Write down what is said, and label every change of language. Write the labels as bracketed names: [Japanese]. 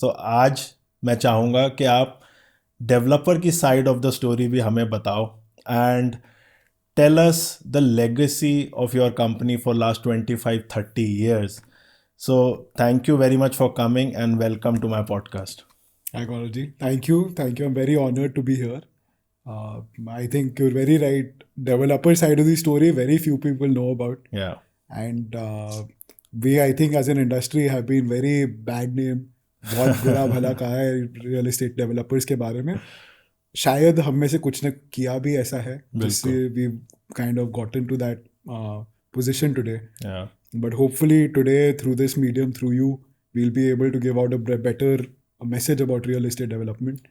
[English] so [Hindi] आज मैं चाहूँगा कि आप डेवलपर की [English] side of the story [Hindi] भी हमें बताओ [English] And tell us the legacy of your company for last 25-30 years. So thank you very much for coming and welcome to my podcast. Hi Gaurav ji, thank you. I'm very honored to be here. I think you're very right. Developer side of the story, very few people know about. Yeah. And we, I think, as an industry, have been very bad name. [Hindi] बहुत बुरा भला कहा है real estate developers के बारे में. शायद हम में से कुछ ने किया भी ऐसा है जिससे [English] We kind of gotten to that position today. But hopefully today through this medium, through you, we will be able to give out a better message about real estate development.